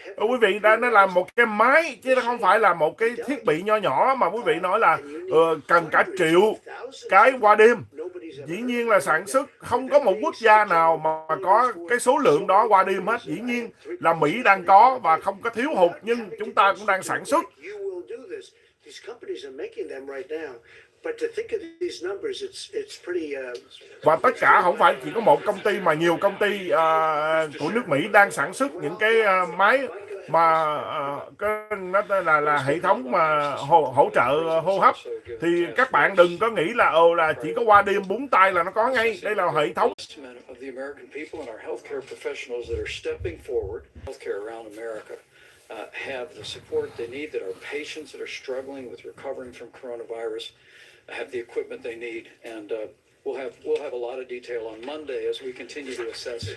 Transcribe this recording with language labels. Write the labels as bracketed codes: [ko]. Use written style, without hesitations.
[vi] Quý vị nó là một cái máy chứ nó không phải là một cái thiết bị nho nhỏ mà quý vị nói là cần cả triệu cái qua đêm. Dĩ nhiên là sản xuất không có một quốc gia nào mà có cái số lượng đó qua đêm hết. Dĩ nhiên là Mỹ đang có và không có thiếu hụt, nhưng chúng ta cũng đang sản xuất. [en] These companies are making them right now, but to think of these numbers, it's pretty. [vi] Và tất cả không phải chỉ có một công ty mà nhiều công ty của nước Mỹ đang sản xuất những cái máy mà nó là hệ thống mà hỗ trợ hô hấp. Thì các bạn đừng có nghĩ là là chỉ có qua đêm búng tay là nó có ngay. Đây là hệ thống. [en] Of the American people and our healthcare professionals that are stepping forward, healthcare around America. Have the support they need, that our patients that are struggling with recovering from coronavirus have the equipment they need, and we'll have a lot of detail on Monday as we continue to assess.